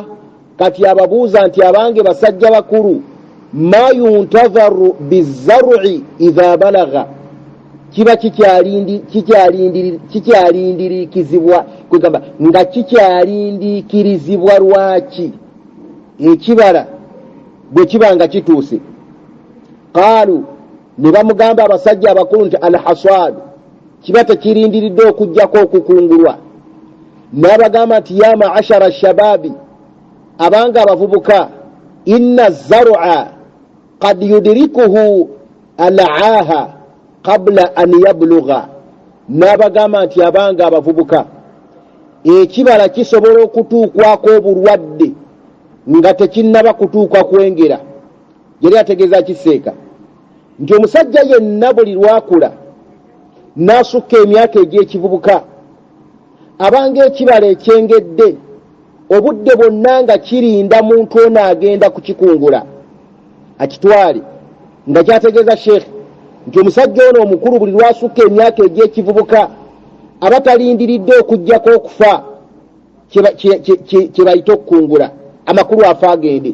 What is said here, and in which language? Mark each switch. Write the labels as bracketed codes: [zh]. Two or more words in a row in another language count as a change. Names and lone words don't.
[lg] Kati ababuuza nti abange basajja bakulu [ar] ما ينتظر بالزرع إذا بلغ [lg] kiba kikyalindirikizibwa kwegamba nga kikyalindikirizibwa lwaki ekibala bwe kiba nga kituuse. Qaalu ne bamugamba abasajja abakulu nti alhasad kiba tekirindiridde okujjako okukungulwa. N'abagamba nti [ar] يا معشر الشباب, [lg] abanga abavubuka, [ar] إن الزرع قد يدركه العاهة قبل أن يبلغ. [lg] N'abagamba nti abanga abavubuka, ekibala kisobola okutuukwako obulwadde nga tekinnaba kutuuka kwengera. Yali ategeeza kiseeka nti omusajja yenna buli lwakula n'asukka emyaka egy'ekivubuka, abanga ekibala ekyengedde obudde bwonna nga kirinda muntu ono agenda kukikungula akitwale, nga kyategeeza sheekhe nti omusajja ono omukulu buli lwasukka emyaka egy'ekivubuka aba talindiridde okujjako okufa kye bayita okukungula, amakulu afa agende.